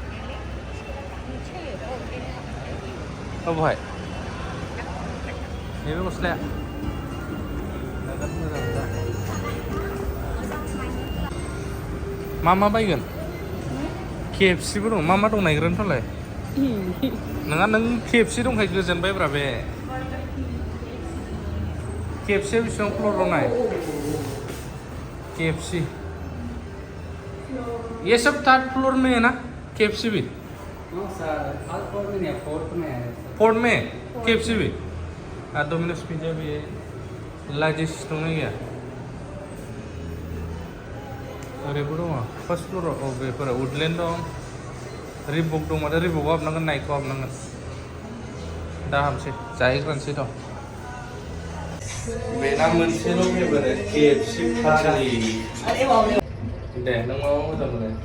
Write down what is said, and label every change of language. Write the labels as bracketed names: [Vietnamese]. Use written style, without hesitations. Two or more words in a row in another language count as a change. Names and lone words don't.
[Bodo] बहाय नैबे गस्लाया मा बायगोन KFCबो दं मा दं नायग्रोनोथ'लाय नङा नों KFC दंखाय गोजोनबायब्रा बे KFCया बेसेबां फ्ल'र दं नाय [Hindi] KFC ये सब [English] third floor [Hindi] में है ना KFC भी नो सर [English] third floor [Hindi] में नहीं फोर्थ में है फोर्थ में KFC भी डोमिनोज पिज्जा भी है [Bodo] लार्जेस्ट दंना गैया ओरैबो दङ [English] first floor [Bodo] बेफोरा वुडलेण्ड दं रिबक दं माथो रिबकआव हाबनांगोन नाइकआव हाबनांगोन दा हाबसै जाहैग्रोनोसै थ' बेना मोनसेल' फेभरेट KFC फार्मानि दे नों मा मोजां मोनो